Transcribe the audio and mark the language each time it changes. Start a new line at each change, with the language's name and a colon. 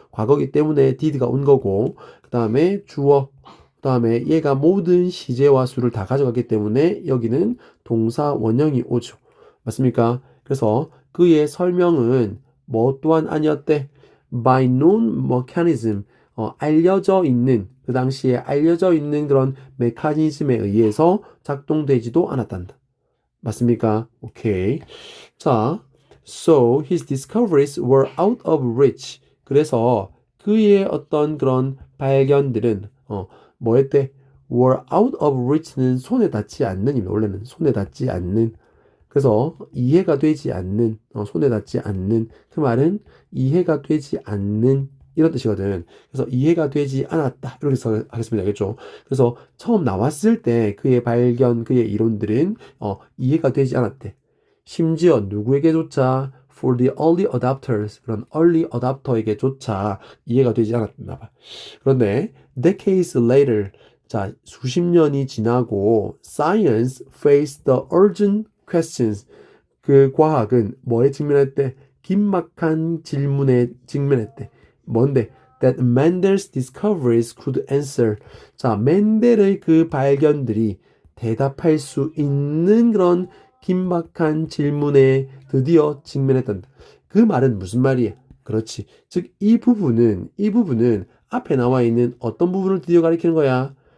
Korean: 과거기 때문에 did가 온 거고 그 다음에 주어 그 다음에 얘가 모든 시제와 수를 다 가져갔기 때문에 여기는 동사 원형이 오죠. 맞습니까? 그래서 그의 설명은 뭐 또한 아니었대?
English: by known mechanism
Korean: 알려져 있는 그 당시에 알려져 있는 그런 메커니즘에 의해서 작동되지도 않았단다. 맞습니까? 오케이. 자,
English: so his discoveries were out of reach.
Korean: 그래서 그의 어떤 그런 발견들은 뭐였대? were out of reach는 손에 닿지 않는입니다. 원래는 손에 닿지 않는. 그래서 이해가 되지 않는, 손에 닿지 않는 그 말은 이해가 되지 않는 이런 뜻이거든. 그래서 이해가 되지 않았다. 이렇게 하겠습니다. 알겠죠? 그래서 처음 나왔을 때 그의 발견, 그의 이론들은 이해가 되지 않았대. 심지어 누구에게조차
English: for the early adopters
Korean: 그런 early adopter에게조차 이해가 되지 않았나 봐. 그런데
English: decades later
Korean: 자 수십 년이 지나고
English: science faced the urgent questions
Korean: 그 과학은 뭐에 직면했대? 긴박한 질문에 직면했대. 뭔데?
English: That Mendel's discoveries could answer.
Korean: 자, 멘델의 그 발견들이 대답할 수 있는 그런 긴박한 질문에 드디어 직면했단다. 그 말은 무슨 말이야? 그렇지. 즉, 이 부분은 앞에 나와 있는 어떤 부분을 드디어 가리키는 거야?